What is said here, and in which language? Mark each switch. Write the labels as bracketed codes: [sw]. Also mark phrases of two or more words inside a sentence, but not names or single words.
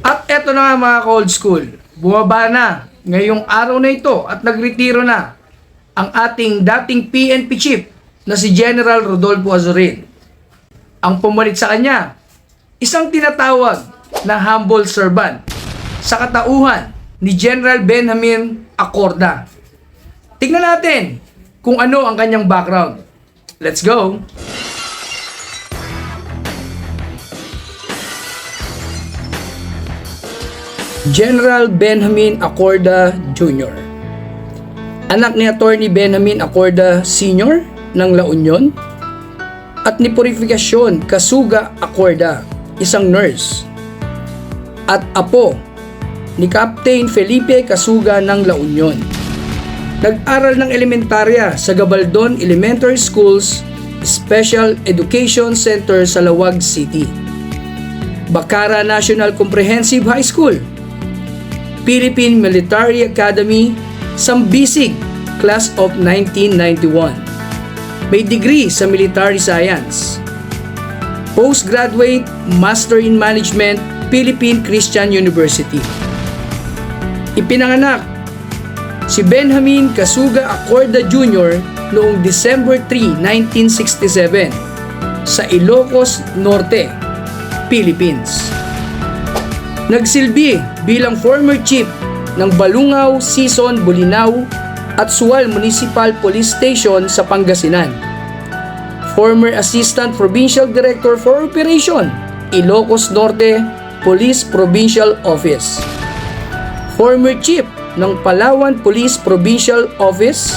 [tl] At eto na nga mga ka-old school, bumaba na ngayong araw na ito at nagretiro na ang ating dating PNP chief na si General Rodolfo Azurin. Ang pumalit sa kanya, isang tinatawag na [en] humble servant [tl] sa katauhan ni General Benjamin Acorda. Tignan natin kung ano ang kanyang background. [en] Let's go! General Benjamin Acorda Jr. [tl] Anak ni Attorney Benjamin Acorda Sr. ng La Union at ni Purificacion Kasuga Acorda, isang nurse, at apo ni Captain Felipe Kasuga ng La Union. Nag-aral ng elementarya sa Gabaldon Elementary Schools Special Education Center sa Lawag City, Bacara National Comprehensive High School, Philippine Military Academy, Sambisig, [en] Class of 1991. [tl] May degree sa [en] Military Science. Postgraduate Master in Management, Philippine Christian University. [tl] Ipinanganak si Benjamin Kasuga Acorda Jr. noong December 3, 1967 sa Ilocos Norte, Philippines. Nagsilbi bilang [en] former chief [tl] ng Balungaw, Sison, Bolinao at Sual Municipal Police Station sa Pangasinan. [en] Former Assistant Provincial Director for Operation, Ilocos Norte Police Provincial Office. Former Chief [tl] ng Palawan Police Provincial Office.